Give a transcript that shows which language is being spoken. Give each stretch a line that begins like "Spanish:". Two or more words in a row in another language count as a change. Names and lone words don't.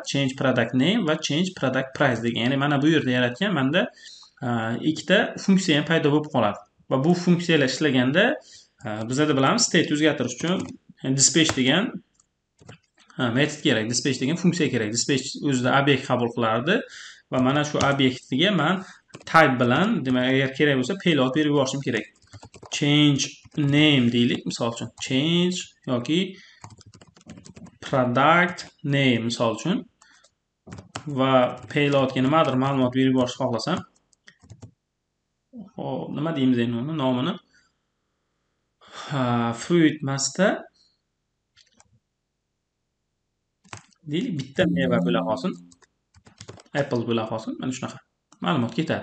English: Change product name
Uzbek: va
English: change product price degan.
Uzbek: Ya'ni mana bu yerda yaratgan menda ikkita funksiya ham paydo bo'lib qoladi. Va bu funksiyalar ishlaganda bizda bilamiz state o'zgartirish uchun dispatch degan metod kerak, dispatch degan funksiya kerak. Dispatch o'zida obyekt qabul qilardi va mana shu obyektiga men type bilan, demak, agar kerak bo'lsa payload berib yuborishim kerak.
English: Change name
Uzbek: deylik, misol uchun change yoki
English: product name
Uzbek: misol uchun va payloadga nimadir ma'lumot berib yuborishni xohlasam, hop, nima deymiz endi uni nomini? Fruit emasda deylik, bitta meva bo'la qolsin, apple bo'la qolsin, mana shunaqa ma'lumot ketadi.